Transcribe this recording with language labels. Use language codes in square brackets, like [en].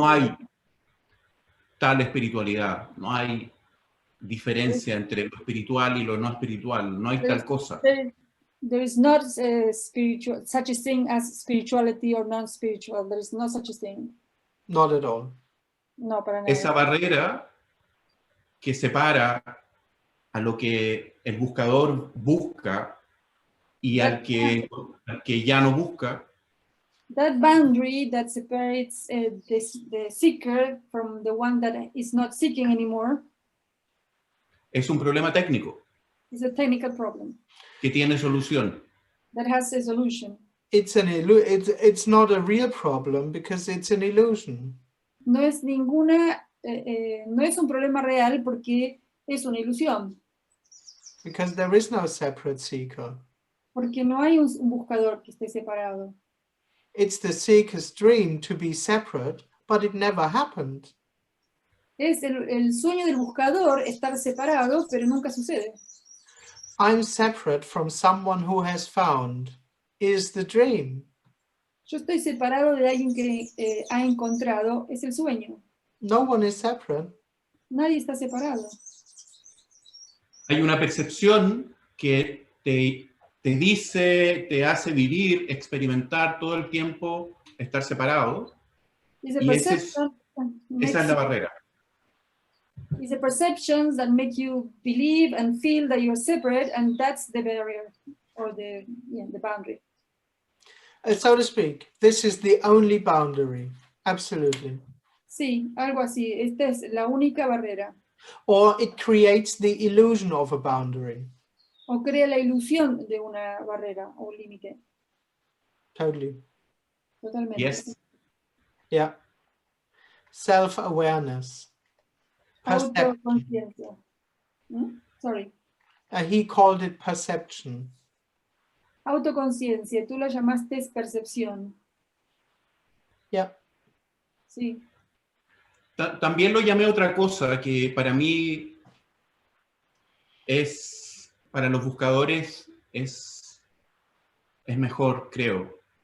[es] No hay tal espiritualidad, no hay diferencia entre lo espiritual y lo no espiritual, no hay tal cosa. [en] There is not such a thing as spirituality or non-spiritual. There is no such a thing. Not at all. [es] No, para nada. Esa barrera que separa a lo que el buscador busca y al que ya no busca. [en] That boundary that separates the seeker from the one that is not seeking anymore. [es] Es un problema técnico. [en] It's a technical problem. [es] Que tiene solución. [en] That has a solution. It's not a real problem because it's an illusion. [es] No es no es un problema real porque es una ilusión. [en] Because there is no separate seeker. [es] Porque no hay un buscador que esté separado. [en] It's the seeker's dream to be separate, but it never happened. [es] Es el sueño del buscador estar separado, pero nunca sucede. [en] I'm separate from someone who has found. is the dream. [es] Yo estoy separado de alguien que ha encontrado, es el sueño. [en] No one is separate. [es] Nadie está separado. Hay una percepción que te dice, te hace vivir, experimentar todo el tiempo, estar separado. [en] It's a [es] Y esa [en] perception [es] es la barrera. [en] It's a perceptions that make you believe and feel that you're separate, and that's the barrier or the boundary. So to speak, this is the only boundary. Absolutely. [es] Sí, algo así. Esta es la única barrera. [en] Or it creates the illusion of a boundary. [es] O crea la ilusión de una barrera o límite. [en] Totally. [es] Totalmente. [en] Yes. Yeah. Self-awareness. Perception. [es] Autoconciencia. [en] Sorry. He called it perception. [es] Autoconciencia. Tú la llamaste percepción. [en] Yeah. [es] Sí. También lo llamé otra cosa que para mí es, para los buscadores, es mejor, creo.